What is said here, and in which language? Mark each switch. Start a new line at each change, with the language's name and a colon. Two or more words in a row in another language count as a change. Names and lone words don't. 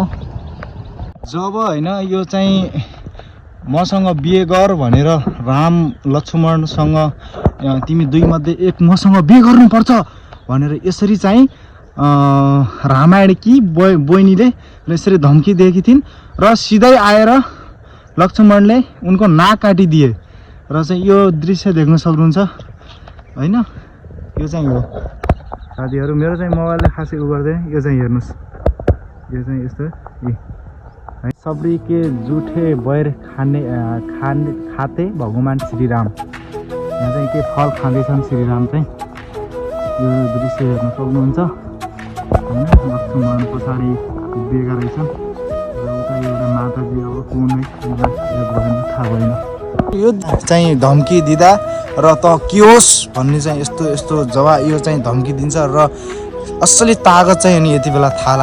Nepali: जब हैन यो चाहिँ मसँग बिहे गर भनेर राम लक्ष्मणसँग तिमी दुई मध्ये एक मसँग बिहे गर्नुपर्छ भनेर यसरी चाहिँ रामायणकी बहिनीले यसरी धम्की दिएकी थिइन् र सिधै आएर लक्ष्मणले उनको नाक काटिदिए र चाहिँ यो दृश्य देख्न सक्नुहुन्छ हैन। यो चाहिँ हो साथीहरू मेरो चाहिँ मोबाइलले खासै उ गर्दैन यो चाहिँ हेर्नुस् यो चाहिँ यस्तो है
Hindi: सबरी के जुठे बैर खाते भगवान श्री राम।
Nepali: यहाँ चाहिँ के फल खाँदैछन् श्री राम चाहिँ यो दृश्य हेर्न सक्नुहुन्छ हैन। लक्ष्मण पछाडि उभिएका रहेछन् र उता एउटा माताजी अब कुनै याद भएन थाहा भएन। यो चाहिँ धम्की दिँदा र त के होस् भन्ने चाहिँ यस्तो यस्तो जवाब यो चाहिँ धम्की दिन्छ र असली तागत चाहिँ अनि यति बेला थाहा लाग्छ।